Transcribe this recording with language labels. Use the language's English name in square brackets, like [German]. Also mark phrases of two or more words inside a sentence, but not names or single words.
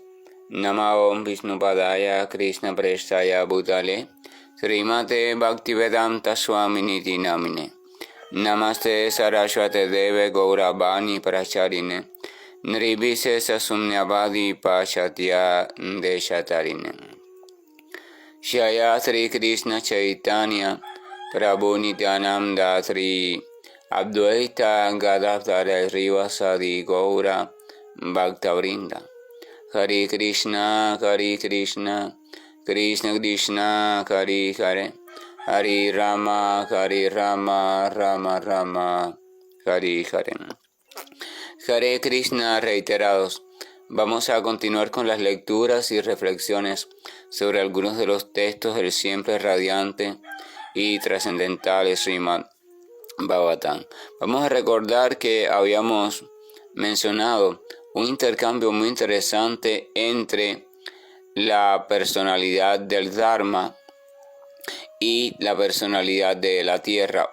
[Sanskrit] नमो विष्णुपादाय कृष्ण प्रेष्ठाय भूतले श्रीमते भक्तिवेदान्त स्वामिनिति नामिने नमस्ते सारस्वते देवे गौरवाणी प्रचारिणे निर्विशे सशून्यवादि पाश्चात्य देशतारिणे जय श्री कृष्ण चैतन्य प्रभु नित्यानन्द श्री अद्वैत गदाधर श्रीवासादि गौर भक्तवृन्द. हरे कृष्ण कृष्ण कृष्ण हरे हरे हरे राम राम राम हरे हरे. हरे कृष्ण [Spanish] reiterados. Vamos a continuar con las lecturas y reflexiones sobre algunos de los textos del siempre radiante y trascendental Srimad Bhagavatam. Vamos a recordar que habíamos mencionado un intercambio muy interesante entre la personalidad del Dharma y la personalidad de la tierra.